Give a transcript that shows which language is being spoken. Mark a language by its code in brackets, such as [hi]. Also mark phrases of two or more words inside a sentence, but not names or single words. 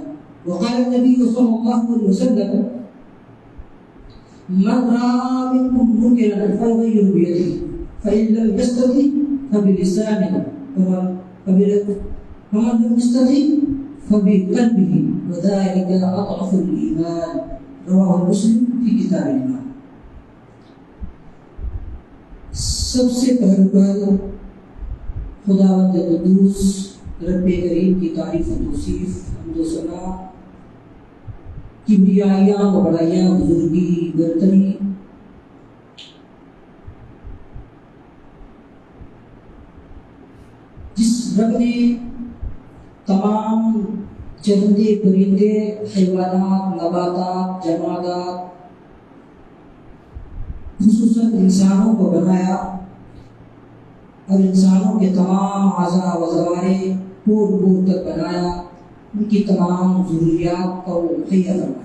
[ar] وقال النبي صلى الله عليه وسلم: من رأى منكم منكرا فليغيره بيده فإن لم يستطع فبلسانه ومن لم يستطع فبقلبه وذلك أضعف الإيمان. رواه مسلم في کتاب الایمان. [ur] سب سے پہلے خداوند قدوس رب کریم کی تعریف و توصیف، حمد و ثنا، کبریائیاں و بڑائیاں، بزرگی، برتری جس رب نے تمام چرندے پرندے، حیوانات، نباتات، جمادات، خصوصاً انسانوں کو بنایا اور انسانوں کے تمام اعضاء و جوارے پور تک بنایا، ان کی تمام ضروریات کو مہیا فرمایا.